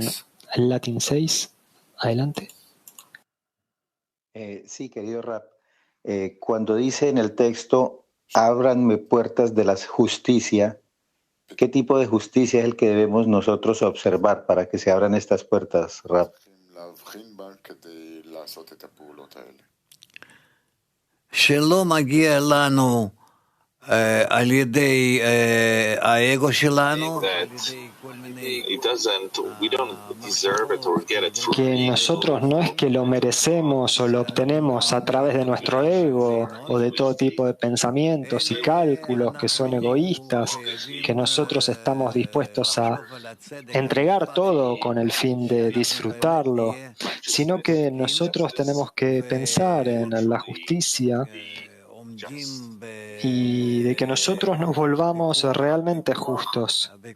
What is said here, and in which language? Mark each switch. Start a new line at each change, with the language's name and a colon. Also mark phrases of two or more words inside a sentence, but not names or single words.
Spanish: Latin 6, adelante. Sí, querido Rab. Cuando dice en el texto, ábranme puertas de la justicia, ¿qué tipo de justicia es el que debemos nosotros observar para que se abran estas puertas, Rab?
Hebrew: שלא מגיע לנו על ידי האגו שלנו,
Spanish: que nosotros no es que lo merecemos o lo obtenemos a través de nuestro ego o de todo tipo de pensamientos y cálculos que son egoístas, que nosotros estamos dispuestos a entregar todo con el fin de disfrutarlo, sino que nosotros tenemos que pensar en la justicia y de que nosotros nos volvamos realmente justos.